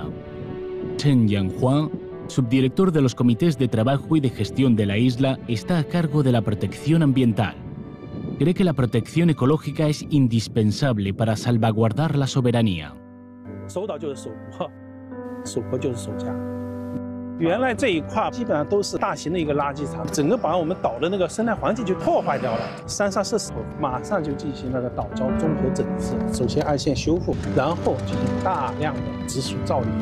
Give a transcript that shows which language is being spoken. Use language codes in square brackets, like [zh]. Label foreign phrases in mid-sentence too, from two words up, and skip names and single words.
[es] Chen Yanhua, subdirector de los comités de trabajo y de gestión de la isla, está a cargo de la protección ambiental. Cree que la protección ecológica es indispensable para salvaguardar la soberanía. [zh] 原来这一块基本上都是大型的一个垃圾场，整个把我们岛的那个生态环境就破坏掉了。三沙设施后马上就进行了个岛礁综合整治，首先岸线修复，然后进行大量的植树造林。